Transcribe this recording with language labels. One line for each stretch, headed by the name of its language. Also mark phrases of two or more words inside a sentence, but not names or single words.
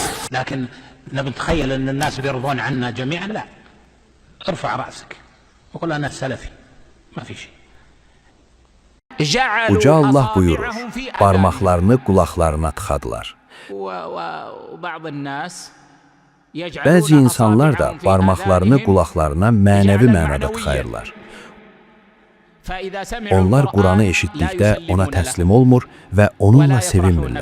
Arabic: لكن نتخيل أن الناس بيرضون عنا جميعا، لا. ارفع رأسك وقل أنا سلفي، ما في شيء.
Azerbaijani: Uca Allah buyurur, parmaqlarını qulaqlarına tıxadılar. Bəzi insanlar da parmaqlarını qulaqlarına mənəvi mənada tıxayırlar. Onlar Quranı eşitdikdə ona təslim olmur və onunla sevinmirlər.